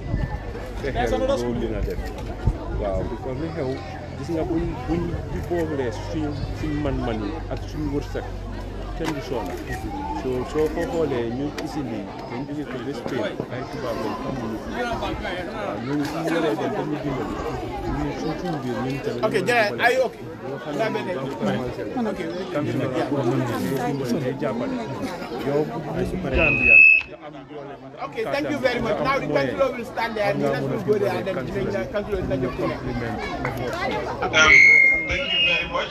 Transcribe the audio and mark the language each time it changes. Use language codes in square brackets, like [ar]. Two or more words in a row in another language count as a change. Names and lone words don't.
[wo] fexeel loo mën a def waaw because li xew gis nga buñ di boolee suñ man-man yi ak suñ wërsëg kenn du soona soo ko xoolee ñu isi lii dañ jóge ko ba Spain ay tubaab lañ xamuñu waaw ñooñu suñu waree dem dañu dimbali ñu suñ biir ñun tamit ok jërëjëf ay ok [en] Okay, thank you very much. Now the councillor will stand there and the rest will go there and then the councillor will take Thank you very much.